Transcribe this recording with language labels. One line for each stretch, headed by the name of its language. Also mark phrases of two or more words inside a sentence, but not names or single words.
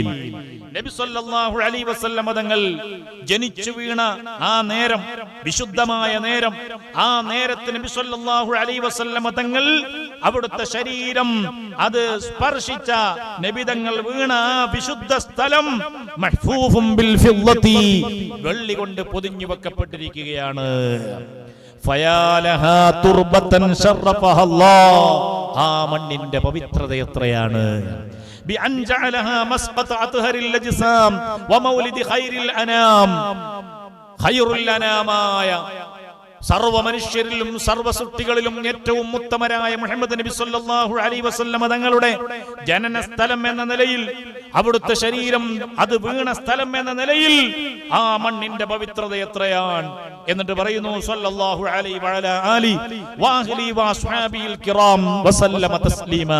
Malayalam: നബി
Arabic: صلى الله عليه وسلم
Malayalam: തങ്ങൾ ജനിച്ചു വീണ ആ നേരം, വിശുദ്ധമായ നേരം, ആ നേരത്ത് നബി
Arabic: صلى الله عليه وسلم
Malayalam: തങ്ങൾ അവിടുത്തെ ശരീരം അത് സ്പർശിച്ച, നബി തങ്ങൾ വീണ ആ വിശുദ്ധ സ്ഥലം
Arabic: محفوف بالفضة,
Malayalam: വെള്ളി കൊണ്ട് പൊതിഞ്ഞു വെക്കപ്പെട്ടിരിക്കുകയാണ്.
Arabic: فيا لها تربة شرفها الله,
Malayalam: ആ മണ്ണിന്റെ പവിത്രത എത്രയാണ്.
Arabic: بأن جعلها مسقط أطهر الأجسام ومولد خير الأنام,
Malayalam: خير الأنام സർവ മനുഷ്യരിലും സർവ സൃഷ്ടികളിലും ഏറ്റവും ഉത്തമരായ മുഹമ്മദ് നബി
Arabic: صلى الله عليه وسلم
Malayalam: തങ്ങളുടെ ജനന സ്ഥലം എന്ന നിലയിൽ, അവിടുത്തെ ശരീരം അത് വീണ സ്ഥലം എന്ന നിലയിൽ ആ മണ്ണിന്റെ പവിത്രത എത്രയാണ്. എന്നിട്ട് പറയുന്നു
Arabic: صلى الله عليه وعلى آل وأهل وأصحاب الكرام وسلم تسليما.